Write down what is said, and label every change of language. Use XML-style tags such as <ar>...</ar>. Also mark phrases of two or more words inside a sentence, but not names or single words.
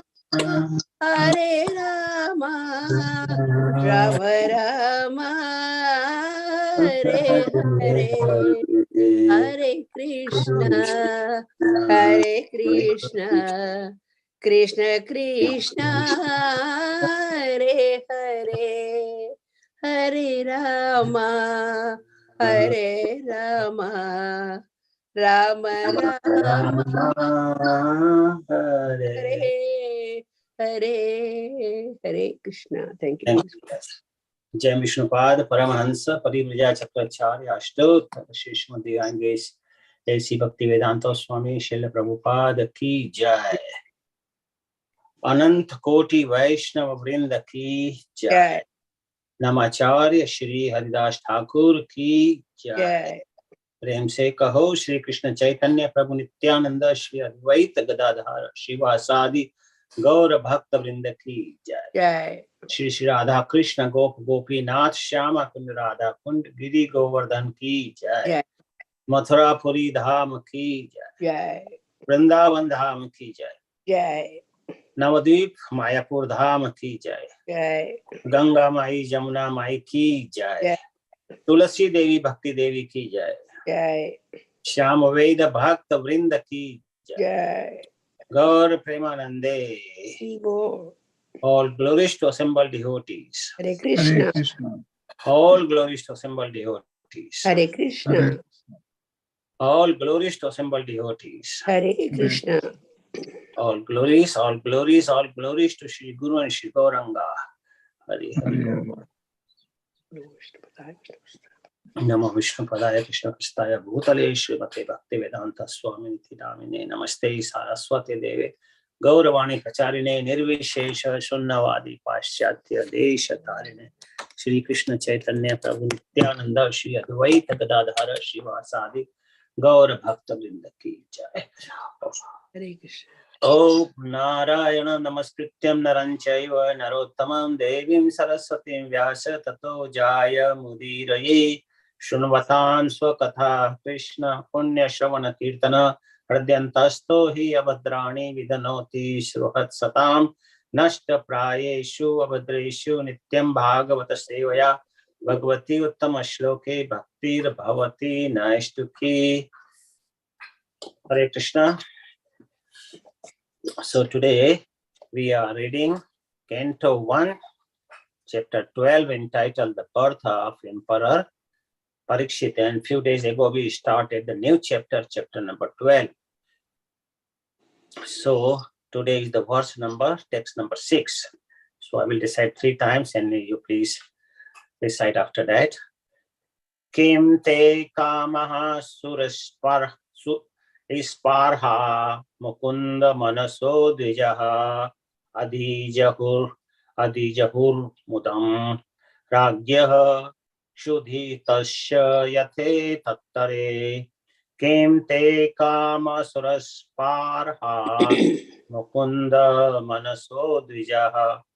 <sa>राम राम हरे हरे हरे कृष्ण कृष्ण कृष्ण हरे हरे हरे राम राम राम हरे हरे हरे कृष्णा।</sa> <en>thank you.</en> <hi>जय विष्णुपाद परमहंस परिव्रजा चक्राचार्य अष्टोत्तर श्रीमद् ऐसी भक्ति वेदांत स्वामी शिल प्रभुपाद की जय। अनंत कोटि वैष्णव वृंद की जय। नमाचार्य श्री हरिदास ठाकुर की जय। प्रेम से कहो श्री कृष्ण चैतन्य प्रभु नित्यानंद श्री अद्वैत गदाधर श्रीवासादि गौर भक्त वृंद की जय। श्री श्री राधा कृष्ण गोप गोपीनाथ श्यामा कुंड राधा कुंड गिरि गोवर्धन की जय। मथुरापुरी धाम की जय। वृंदावन धाम की जय। नवद्वीप मायापुर धाम की जय। गंगा माई जमुना माई की जय। तुलसी देवी भक्ति देवी की जय। श्याम वेद भक्त वृंद की जय।</hi> <bn>गौर प्रेमानंदे।</bn> <en>All glories to assembled devotees. Hare Krishna. All glories to assembled devotees. Hare Krishna. All glories to assembled devotees. Hare Krishna. All glories to Shri Guru and Shri Gauranga. Hare Hare.</en> <sa>नमो विष्णुपदाय कृष्णकृष्णाय भूतले श्रीमते भक्ति वेदांत स्वामिनिति नामिने नमस्ते सारस्वती देवे गौरवाणी प्रचारिणे निर्विशेष शून्यवादी पाश्चात्य देश तारिणे श्री कृष्ण चैतन्य प्रभु नित्यानंद श्री अद्वैत गदाधर श्रीवासादि गौर भक्त वृंद की जय। हरे कृष्ण। ओम नारायण नमस्कृत्यं नरं चैव नरोत्तमं देवीं सरस्वतीं व्यास ततो जाय मुदीरये शृण्वतां स्वकथा कृष्ण पुण्य श्रवण कीर्तन हृदयन्तस्तो हि अभद्राणि विदनोति श्रुहत्सतां नष्ट प्रायेषु अभद्रेषु नित्यं भागवत सेवया भगवती उत्तम श्लोके भक्तिर्भवति नैष्टुकी। हरे कृष्णा।</sa> <en>So today we are reading Canto 1, Chapter 12, entitled The Birth of Emperor Parikshit, and few days ago we started the new chapter, chapter number 12. So today is the verse number, text number 6. So I will recite 3 times and you please recite after that.</en> <sa>किं ते कामाः स्पार्हा मुकुन्द मनसो द्विजाः अधिजह्रुर् मुदं राज्ञः क्षुधि तस्य यथे तरे किं ते कामाः सुरस्पार्हा मुकुन्द मनसो द्विजाः</sa>